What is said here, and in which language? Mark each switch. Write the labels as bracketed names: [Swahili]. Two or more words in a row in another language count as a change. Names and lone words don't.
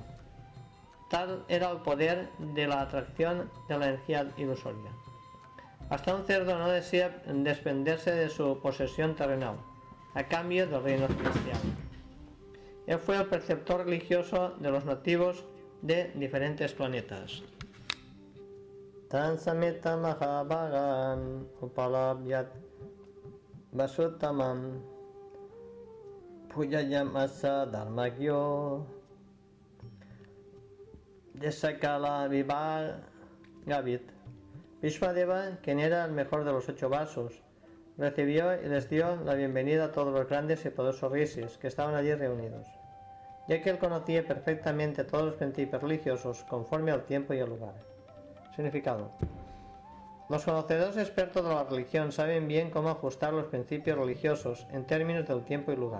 [Spanish] Tal era el poder de la atracción de la energía ilusoria. Hasta un cerdo no desea desprenderse de su posesión terrenal, a cambio del reino celestial. Él fue el preceptor religioso de los nativos de diferentes planetas. [Sanskrit] Tansamita Mahabhagan Upalabhyat Vasuttamam Pujayam Asa Dharmagyo Desakala Vibhagavit. [Spanish] Vishwadeva, quien era el mejor de los 8 vasos, recibió y les dio la bienvenida a todos los grandes y poderosos rishis que estaban allí reunidos, ya que él conocía perfectamente todos los principios religiosos conforme al tiempo y al lugar. Significado: los conocedores expertos de la religión saben bien cómo ajustar los principios religiosos en términos del tiempo y lugar.